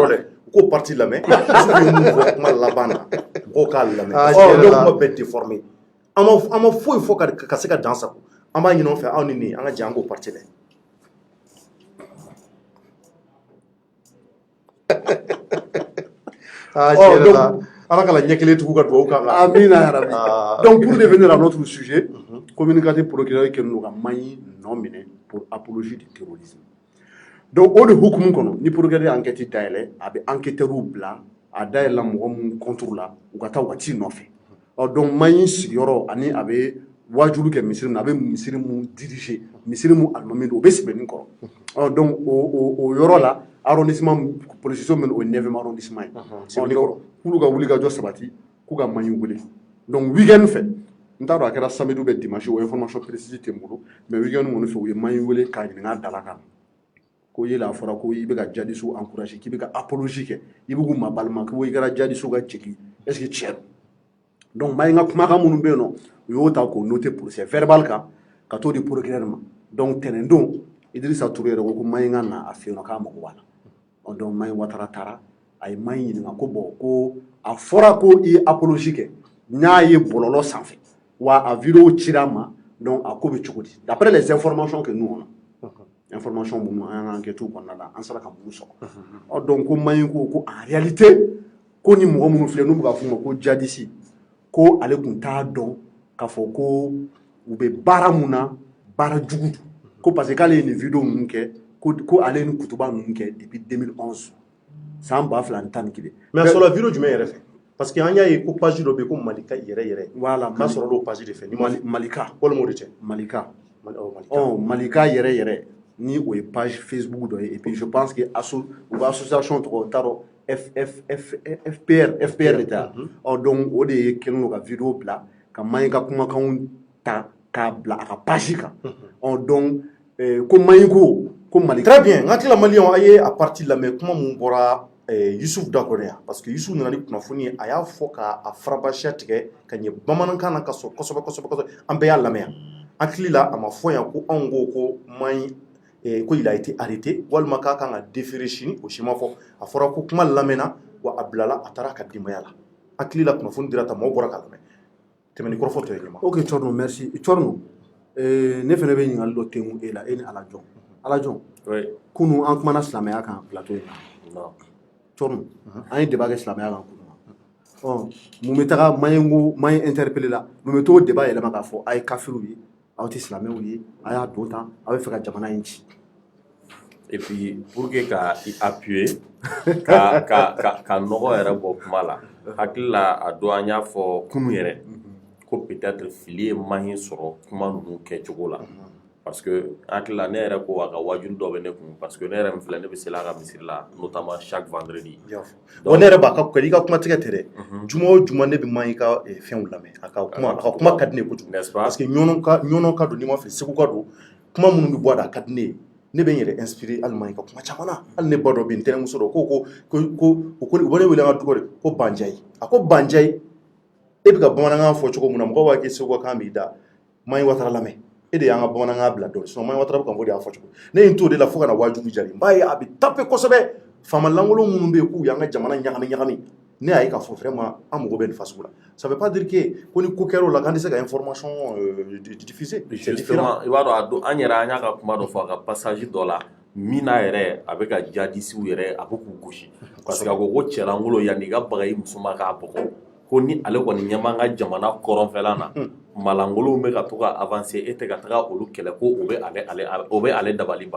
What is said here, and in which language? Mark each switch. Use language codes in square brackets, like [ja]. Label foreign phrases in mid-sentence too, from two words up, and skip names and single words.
[bm] ko parti lamɛn muso ye mun fɔ kuma laban na mɔgɔw k'a lamɛn donc kuma bɛɛ déformé an ma foyi fɔ ka se ka dan sago an b'a ɲini aw fɛ aw ni ne an ka jɛ an k'o parti lɛ ala ka ɲɛ kelen tugu ka dugawu kan [ar] آمين يا رب [fr] donc pour revenir à notre sujet communicateur procureur [bm] kɛlen don ka maɲi nɔ minɛ [fr] pour apologie du terrorisme [bm] donc o de hukumu kɔnɔ ni [fr] procureur enquête [bm] dayɛlɛ a bɛ enquêteurs bila a dayɛlɛla mɔgɔ mun contre la u ka taa u ka ci nɔfɛ donc maɲi sigiyɔrɔ ani a bɛ wajulu kɛ misiri min a bɛ misiri mun diriger misiri mun alimami don o bɛ sɛbɛnni kɔrɔ donc o yɔrɔ la [fr] arrondissement police [bm] min o [fr] 9e arrondissement [bm] ye k'olu ka wuli ka jɔ sabati k'u ka maɲi wele donc weekend fɛ n t'a dɔn a kɛra [fr] samedi ou bien dimanche [bm] o [fr] information précise [bm] tɛ n bolo [fr] mais weekend [bm] kɔni fɛ u ye maɲi wele k'a ɲininka a dala kan ko yela a fɔra ko i bɛ ka [fr] jihadistes encourager [bm] k'i bɛ ka apologie kɛ i bɛ k'u mabalima ko i kɛra jihadistes ka jigin [fr] est ce que [bm] tiɲɛ don donc maɲi ka kumakan minnu bɛ yen nɔ u y'o ta k'o [fr] noter procès verbal [bm] kan ka t'o di procureur ma donc tɛnɛn don Idrissa Touré yɛrɛ ko maɲi ka na a fɛ yen nɔ k'a mago b'a la donc maɲi Ouattara taara a ye maɲi ɲininka ko bon ko a fɔra ko i ye apologie kɛ n y'a ye bɔlɔlɔ sanfɛ wa a vidéo cira ma donc a ko bɛ cogo di [fr] d'après les informations que nous on a [bm] information minnu an y'an ka enquête kɔnɔna la an sera ka mun sɔrɔ donc ko maɲi ko [fr] en réalité [bm] ko ni mɔgɔ minnu filɛ n'u bɛ ka f'u ma ko djihadiste ko ale tun t'a dɔn k'a fɔ ko u bɛ baara mun na baara jugu ko [fr] parce que [bm] k'ale ye nin vidéo ninnu kɛ ko ale ye nin kutuba ninnu kɛ depuis 2011 san 2011 mais a sɔrɔla vidéo jumɛn yɛrɛ fɛ [fr] parce que [bm] an y'a ye ko page dɔ bɛ yen ko Malika yɛrɛ voilà k'a sɔrɔ o page de fɛ Malika walima o de tɛ Malika yɛrɛ ni o ye page Facebook dɔ ye [fr] et puis je pense que [bm] u ka association tɔgɔ n t'a dɔn FPR de ta donc o de ye kɛlen don ka vidéo bila ka maɲi ka kumakanw ta k'a bila a ka page kan donc ko maɲi ko Malika [fr] très bien [bm] n hakili la maliyɛnw a ye a parti lamɛn kuma mun bɔra Yusuf Dakɔrɛ yan [fr] parce que [bm] Yusuf nana ni kunnafoni ye a y'a fɔ k'a farabasiya tigɛ ka ɲɛ bamanankan na ka sɔrɔ kosɛbɛ an bɛɛ y'a lamɛn yan hakili la a ma fɔ yan ko anw ko maɲi ko [fr] il a été arrêté [bm] walima k'a kan ka déférer sini o si ma fɔ a fɔra ko kuma lamɛnna wa a bilala a taara a ka denbaya la hakili la kunnafoni dira ta maaw bɔra k'a lamɛn tɛmɛ ni kɔrɔfɔ tɔ ye ɲɛma ok Thierno merci Thierno ne fana bɛ ɲininkali dɔ tɛnku e la e ni Alajɔn kunu an kumana silamɛya kan plateau in na Thierno an ye débat kɛ silamɛya kan kunu mun bɛ taga maɲi interpellé la mun bɛ t'o débat yɛlɛma k'a fɔ a ye kafiriw ye aw tɛ silamɛw ye a y'a don tan a bɛ fɛ ka jamana in ci [fr] et puis pour que [bm] ka appuyer ka nɔgɔ yɛrɛ bɔ kuma la hakili la a don an y'a fɔ kunu yɛrɛ ko peut-être fili ye maɲi sɔrɔ kuma ninnu kɛcogo la [fr] parce que [bm] hakili la ne yɛrɛ ko a ka wajulu dɔ bɛ ne kun [fr] parce que [bm] ne yɛrɛ min filɛ ne bɛ seli a ka misiri la [fr] notamment chaque vendredi [bm] ne yɛrɛ b'a ka i ka kuma tigɛ tɛ dɛ juma o juma ne bɛ maɲi ka fɛnw lamɛn a ka kuma ka di ne kojugu [fr] parce que [bm] ɲɔnɔ ka don n'i ma fɛ segu ka don kuma minnu bɛ bɔ a da a ka di ne ye ne bɛ n yɛrɛ inspiré hali maɲi ka kuma caman na hali ne ba dɔ bɛ yen ntɛnɛmuso dɔ ko u bɛ ne wele an ka dugu de ko Banjayi a ko Banjayi e bɛ ka bamanankan fɔ cogo min na mɔgɔw b'a kɛ segu kan b'i da maɲi Ouattara lamɛn e de y'an ka bamanankan bila dɔn sinon maɲi Ouattara bɛ ka fɔ de y'a fɔ cogo ne ye n t'o de la fo ka na wajibi jari n b'a ye a bɛ taper kosɛbɛ faama lankolon minnu bɛ yen k'u y'an ka jamana ɲagami ne y'a ye k'a fɔ vraiment an mago bɛ nin fasugu la [fr] ça veut pas dire que [bm] ko ni ko kɛra o la k'an tɛ se ka [fr] information diffuser [bm] justement i b'a dɔn a don an yɛrɛ an y'a ka kuma dɔ fɔ a ka passage dɔ la min na yɛrɛ a bɛ ka jihadistes yɛrɛ a bɛ k'u gosi [fr] parce que [bm] a ko cɛlankolon yanni i ka baga i muso ma k'a bɔgɔ ko ni ale kɔni ɲɛma ka jamana kɔrɔnfɛla na malangolow bɛ ka to ka avancer e tɛ ka taga olu kɛlɛ ko o bɛ ale dabali ban